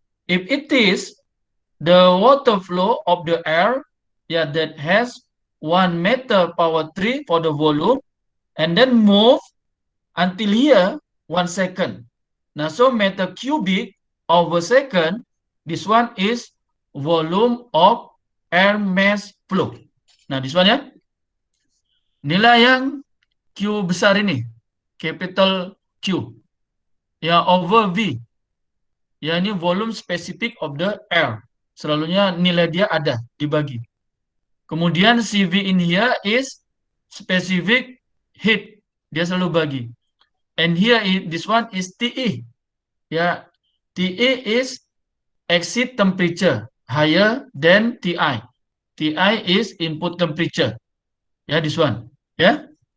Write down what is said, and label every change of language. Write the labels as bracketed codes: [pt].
[en] If it is the water flow of the air, yeah, that has 1 meter power 3 for the volume, and then move until here 1 second. Now, so meter cubic over second, this one is volume of air mass flow. Nah, this one ya. [ms] Inilah yang Q besar ini, [en] capital Q. Ya, over V. Ya, ini volume specific of the air. [ms] Selalunya nilai dia ada, dibagi. Kemudian [en] CV in here is specific heat. [ms] Dia selalu bagi. [en] And here, this one is TE. Ya, TE is exit temperature higher than TI. TI is input temperature. Yeah, this one. Yeah.